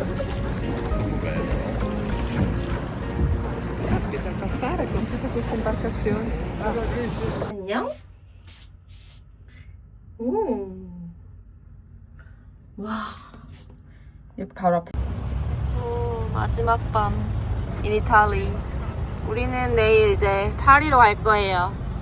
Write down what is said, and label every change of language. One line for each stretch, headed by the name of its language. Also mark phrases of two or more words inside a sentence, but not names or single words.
Italian: Aspetta, passare con tutte queste imbarcazioni.
Korean: 안녕? 오. 와. 여기 바로 앞에. 오, 마지막 밤.
English: in Italy.
Korean: 우리는 내일 이제 파리로 갈 거예요.